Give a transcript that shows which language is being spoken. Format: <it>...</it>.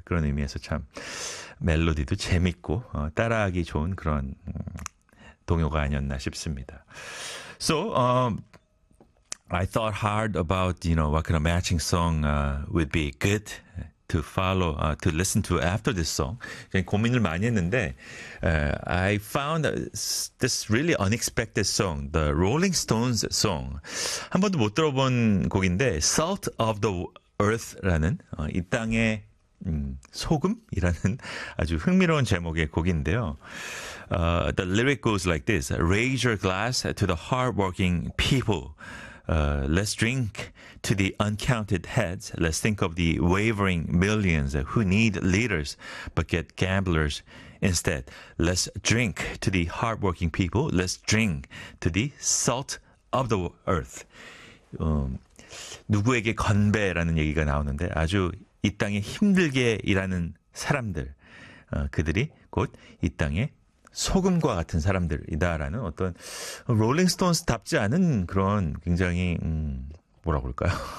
<ko>그런 의미에서 참 멜로디도 재밌고 따라하기 좋은 그런 동요가 아니었나 싶습니다.</ko> <en>So I thought hard about, you know, what kind of matching song would be good to follow, to listen to after this song.</en> <ko>그냥 고민을 많이 했는데,</ko> <en>I found this really unexpected song, The Rolling Stones song.</en> <ko>한 번도 못 들어본 곡인데, Salt of the Earth라는, 이 땅의 소금이라는 아주 흥미로운 제목의 곡인데요.</ko> <en>The lyric goes like this: Raise your glass to the hardworking people. Let's drink to the uncounted heads. Let's think of the wavering millions who need leaders but get gamblers instead. Let's drink to the hardworking people. Let's drink to the salt of the earth.</en> <ko>누구에게 건배라는 얘기가 나오는데 아주 이 땅에 힘들게 일하는 사람들, 그들이 곧이 땅에 소금과 같은 사람들이다라는 어떤 롤링스톤스답지 않은 그런 굉장히 뭐라 그럴까요?</ko>